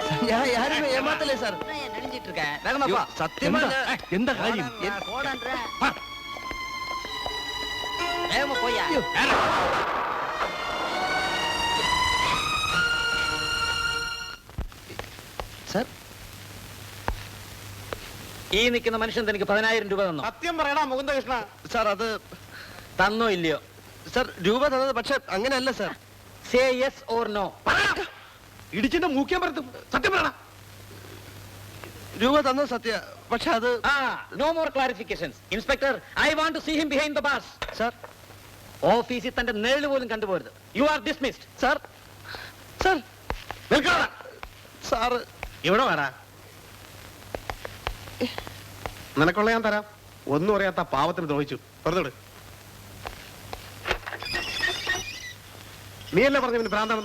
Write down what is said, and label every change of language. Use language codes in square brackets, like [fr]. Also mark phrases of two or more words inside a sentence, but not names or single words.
[ta] நான் யாருமே ஏமாத்தல சார். நான் நடிஞ்சிட்டு இருக்கேன். வேகமா போ. சத்தியமா எந்த காரியம்? போடான்ற. வேகமா போயா. சார், [ml] ഈ നിൽക്കുന്ന മനുഷ്യൻ തനിക്ക് 10,000 രൂപ തന്നോ? സത്യം പറയടാ മുകുന്ദകൃഷ്ണ. സാർ അത് തന്നോ ഇല്ലയോ? സാർ രൂപ തന്നത്, പക്ഷെ അങ്ങനെയല്ല സാർ. [en] say yes or no. [ml] ഇടിച്ചിട്ട് മൂക്കാൻ പറ്റും. സത്യം പറയടാ. രൂപ തന്നത് സത്യ, പക്ഷെ അത് [en] no more clarifications. inspector, I want to see him behind the bars. [ml] സാർ, ഓഫീസിൽ തന്റെ നേരിൽ പോലും കണ്ടുപോരുത്. [en] you are dismissed. [ml] സാർ, സാർ നിൽക്കടാ. സാറ് ഇവിടെ വാടാ. നിനക്കുള്ള ഞാൻ തരാം. ഒന്നും അറിയാത്ത പാവത്തിന് ദ്രോഹിച്ചു. തുറന്നിട്. നീയല്ലേ പറഞ്ഞു ഇവന് ഭ്രാന്താണെന്ന്?